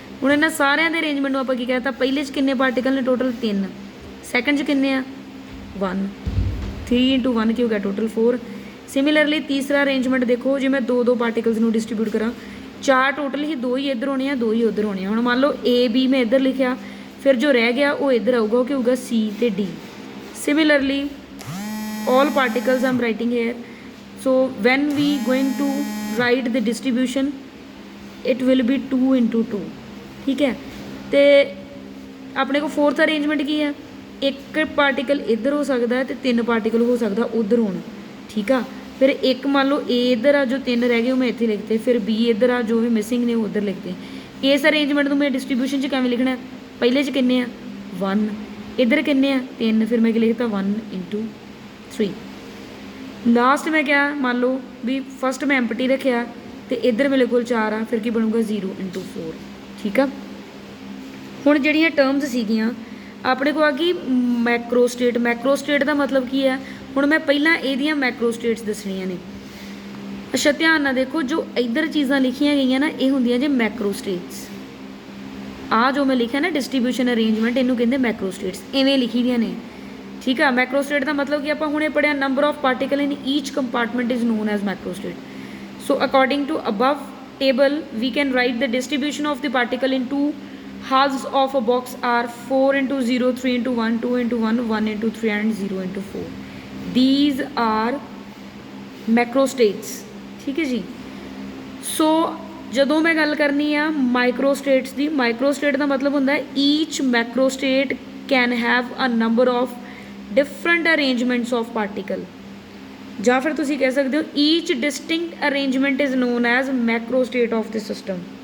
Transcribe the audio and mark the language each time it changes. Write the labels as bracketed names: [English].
[Punjabi] ਹੁਣ ਇਹਨਾਂ ਸਾਰਿਆਂ ਦੇ ਅਰੇਂਜਮੈਂਟ ਨੂੰ ਆਪਾਂ ਕੀ ਕਹਿਤਾ, ਪਹਿਲੇ 'ਚ ਕਿੰਨੇ ਪਾਰਟੀਕਲ ਨੇ ਟੋਟਲ 3, ਸੈਕਿੰਡ 'ਚ ਕਿੰਨੇ ਆ 1, 3/1 ਕੀ ਹੋ ਗਿਆ ਟੋਟਲ 4। ਸਿਮਿਲਰਲੀ ਤੀਸਰਾ ਅਰੇਂਜਮੈਂਟ ਦੇਖੋ, ਜੇ ਮੈਂ 2 ਪਾਰਟੀਕਲਸ ਨੂੰ ਡਿਸਟਰੀਬਿਊਟ ਕਰਾਂ, 4 ਟੋਟਲ ਹੀ 2 ਹੀ ਇੱਧਰ ਹੋਣੇ ਆ, 2 ਹੀ ਉੱਧਰ ਹੋਣੇ ਆ। ਹੁਣ ਮੰਨ ਲਓ AB ਮੈਂ ਇੱਧਰ ਲਿਖਿਆ, ਫਿਰ ਜੋ ਰਹਿ ਗਿਆ ਉਹ ਇੱਧਰ ਆਊਗਾ, ਉਹ ਕੀ ਹੋਊਗਾ C ਤੇ D। [English] similarly all particles I'm writing here, so when we going to write the distribution it will be 2/2, [Hindi] ठीक है। [Punjabi] ਤੇ ਆਪਣੇ ਕੋਲ ਫੋਰਥ ਅਰੇਂਜਮੈਂਟ ਕੀ ਹੈ, ਇੱਕ ਪਾਰਟੀਕਲ ਇੱਧਰ ਹੋ ਸਕਦਾ ਹੈ ਤੇ 3 ਪਾਰਟੀਕਲ ਹੋ ਸਕਦਾ ਉੱਧਰ ਹੋਣ, ਠੀਕ ਆ। ਫਿਰ ਇੱਕ ਮੰਨ ਲਓ A ਇੱਧਰ ਆ, ਜੋ 3 ਰਹਿ ਗਏ ਉਹ ਮੈਂ ਇੱਥੇ ਲਿਖਤੇ, ਫਿਰ B ਇੱਧਰ ਆ, ਜੋ ਵੀ ਮਿਸਿੰਗ ਨੇ ਉਹ ਉੱਧਰ ਲਿਖਤੇ। ਇਸ ਅਰੇਂਜਮੈਂਟ ਨੂੰ ਮੈਂ ਡਿਸਟਰੀਬਿਊਸ਼ਨ 'ਚ ਕਿਵੇਂ ਲਿਖਣਾ, ਪਹਿਲੇ 'ਚ ਕਿੰਨੇ ਆ 1, ਇੱਧਰ ਕਿੰਨੇ ਆ 3, ਫਿਰ ਮੈਂ ਕੀ ਲਿਖਤਾ 1/3। ਲਾਸਟ ਮੈਂ ਕਿਹਾ ਮੰਨ ਲਓ ਵੀ ਫਸਟ ਮੈਂ ਐਮਪਟੀ ਰੱਖਿਆ ਤੇ ਇੱਧਰ ਮੇਰੇ ਕੋਲ 4 ਆ, ਫਿਰ ਕੀ ਬਣੂਗਾ 0/4, ਠੀਕ ਆ। ਹੁਣ ਜਿਹੜੀਆਂ ਟਰਮਸ ਸੀਗੀਆਂ ਆਪਣੇ ਕੋਲ ਆ ਗਈ ਮੈਕਰੋਸਟੇਟ। ਮੈਕਰੋਸਟੇਟ ਦਾ ਮਤਲਬ ਕੀ ਹੈ, ਹੁਣ ਮੈਂ ਪਹਿਲਾਂ ਇਹਦੀਆਂ ਮੈਕਰੋਸਟੇਟਸ ਦੱਸਣੀਆਂ ਨੇ। ਅੱਛਾ ਧਿਆਨ ਨਾਲ ਦੇਖੋ, ਜੋ ਇੱਧਰ ਚੀਜ਼ਾਂ ਲਿਖੀਆਂ ਗਈਆਂ ਨਾ ਇਹ ਹੁੰਦੀਆਂ ਜੇ ਮੈਕਰੋਸਟੇਟਸ। ਆ ਜੋ ਮੈਂ ਲਿਖਿਆ ਨਾ ਡਿਸਟਰੀਬਿਊਸ਼ਨ ਅਰੇਂਜਮੈਂਟ, ਇਹਨੂੰ ਕਹਿੰਦੇ ਮੈਕਰੋਸਟੇਟਸ, ਇਵੇਂ ਲਿਖੀ ਦੀਆਂ ਨੇ, ਠੀਕ ਆ। ਮੈਕਰੋਸਟੇਟ ਦਾ ਮਤਲਬ ਕਿ ਆਪਾਂ ਹੁਣੇ ਪੜ੍ਹਿਆ, [English] Number of particle in each compartment is known as macrostate. So according to above table we can write the distribution of the particle into halves of a box are 4/0, 3/1, 2/1, 1/3 and 0/4. these are macrostates, [Hindi] ठीक है जी। [English] so [Punjabi] ਜਦੋਂ ਮੈਂ ਗੱਲ ਕਰਨੀ ਆ ਮਾਈਕਰੋਸਟੇਟਸ ਦੀ, ਮਾਈਕਰੋਸਟੇਟ ਦਾ ਮਤਲਬ ਹੁੰਦਾ ਹੈ [English] each macrostate can have a number of different arrangements of particle, [Punjabi] ਜਾਂ ਫਿਰ ਤੁਸੀਂ ਕਹਿ ਸਕਦੇ ਹੋ [English] Each distinct arrangement is known as macrostate of the system.